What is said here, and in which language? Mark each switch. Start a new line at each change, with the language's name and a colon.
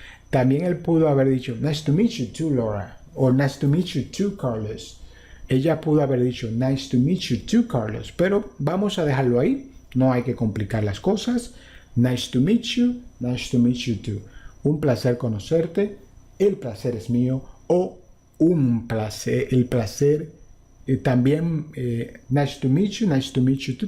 Spanish: También él pudo haber dicho, nice to meet you too, Laura.
English: O nice to meet you too, Carlos.
Spanish: Ella pudo haber dicho, nice to meet you too, Carlos. Pero vamos a dejarlo ahí. No hay que complicar las cosas.
English: Nice to meet you too. Un placer conocerte.
Spanish: El placer es mío. O un placer, el placer también, nice to meet you too.